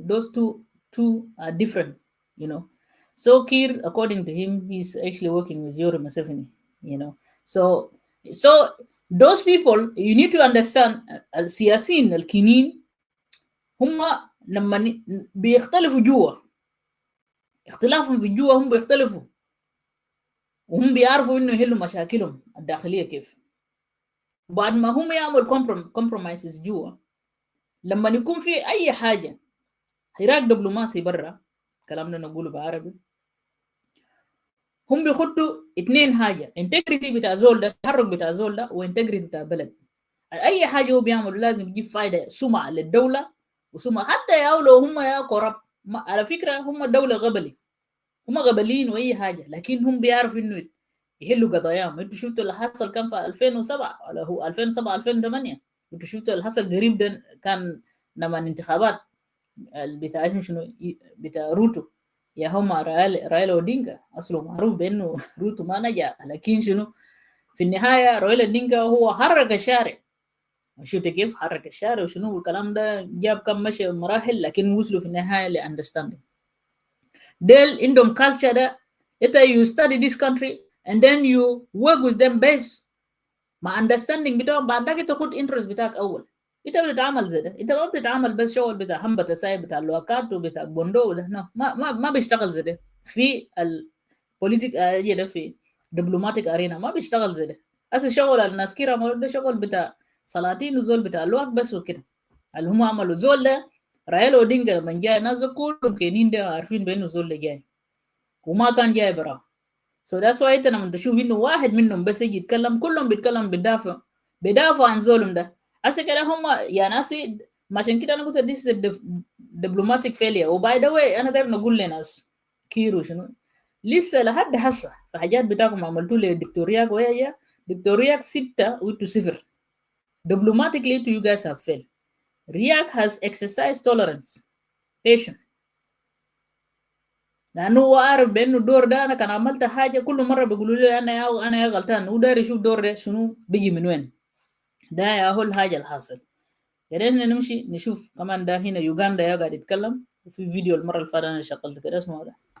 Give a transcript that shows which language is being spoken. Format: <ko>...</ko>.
<en>Those two are different. So Kiir, according to him, he's actually working with Yoweri Museveni, So those people, you need to understand,</en> <ar>السياسيين الكينيين هم لما بيختلفوا جوا، اختلافهم في جوا هم بيختلفوا، وهم بيعرفوا انه يحلوا مشاكلهم الداخلية كيف. بعد ما هم يعملوا compromises جوا، لما يكون في أي حاجة حراك دبلوماسي برا، كلام ده نقوله بعربي، هم بيخطوا اتنين حاجة، integrity بتاع زول ده، التحرك بتاع زول ده، وintegrity بتاع بلد. أي حاجة هو بيعمل لازم يجيب فايدة، سمعة للدولة وسمعة حتى لو هم يا قرب. على فكرة هم دولة غبلي، هم غبلين وأي حاجة، لكن هم بيعرفوا إنه يحلوا قضاياهم. أنتوا شفتوا اللي حصل كان في 2007 ولا هو 2007 2008. أنتوا شفتوا اللي حصل قريب ده كان لما الانتخابات بتاع شنو بتاع روتو يا هم رايلا اودينغا، اصله معروف بانه روتو ما نجح، لكن شنو في النهايه رايلا اودينغا هو حرك الشارع. شفت كيف حرك الشارع وشنو الكلام ده، جاب كم مشي مراحل، لكن وصلوا في النهايه لاندرستاندينج. ديل عندهم culture ده، انت</ar> <en>you study this country and then you work with them based</en> <ar>مع understanding بتاعهم. بعد ذاك تاخد interest بتاعك اول. انت بتتعامل زي ده، انت ما بتتعامل بس شغل بتاع هم بتسايب بتاع الوكات وبتاع بوندو ده، ما بيشتغل زي ده في البوليتيك ده، في دبلوماتيك ارينا ما بيشتغل زي ده. اصل شغل الناس كيرا ده شغل بتاع سلاطين وزول بتاع الوقت بس وكده. اللي هم عملوا زول ده رايلا اودينغا من جاي، الناس كلهم كينين ده عارفين بانه زول ده جاي وما كان جاي براه.</ar> <en>So that's why</en> <ar>انت لما تشوف انه واحد منهم بس يجي يتكلم، كلهم بيتكلم بدافع عن زولهم ده. هسه كده هم يا ناسي عشان كده انا قلت</ar> <en>this is a diplomatic failure. وباي the way</en> <ar>انا داير نقول لناس كيرو شنو لسه لحد هسه في حاجات بتاعكم عملتوا لي دكتورياك وهي دكتورياك 6 وانتو 0.</ar> <en>Diplomatically you guys have failed. Riak has exercised tolerance, patience.</en> <ar>لانه هو عارف بانه الدور ده انا كان عملت حاجه كل مره بيقولوا لي انا يا غلطان، وداير يشوف دور ده شنو بيجي من وين. ده يا هو الحاجه الحاصل. قدرنا نمشي نشوف كمان ده هنا يوغندا يا قاعد يتكلم وفي فيديو المره اللي فاتت انا شغلت كده اسمه ده.</ar>